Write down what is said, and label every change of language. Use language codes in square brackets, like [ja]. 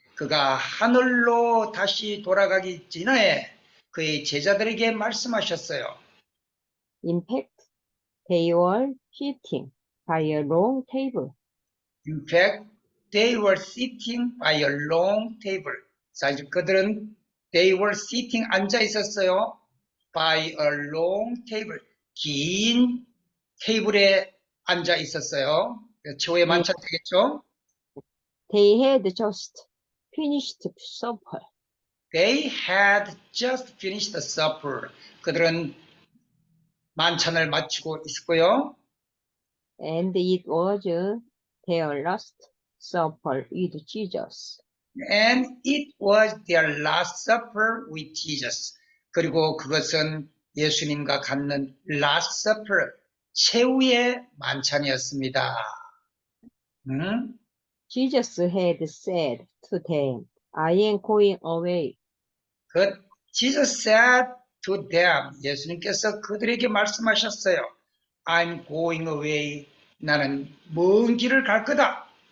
[ko] 그가 하늘로 다시 돌아가기 전에 그의 제자들에게 말씀하셨어요. [en] In fact, they were sitting by a long table. In fact, they were sitting by a long table. [ko] 사실 그들은 [en] they were sitting [ko] 앉아 있었어요. [en] by a long table. [ko] 긴 테이블에 앉아 있었어요. 최후의 만찬 되겠죠? [en] They had just finished supper. They had just finished the supper. [ko] 그들은 만찬을 마치고 있었고요. [en] And it was their last supper with Jesus. And it was their last supper with Jesus. [ko] 그리고 그것은 예수님과 갖는 [en] last supper, [ko] 최후의 만찬이었습니다. [en] Jesus had said to them, I am going away. Jesus said to them, [ko] 예수님께서 그들에게 말씀하셨어요. [en] I'm going away. [ko] 나는 먼 길을 갈 거다.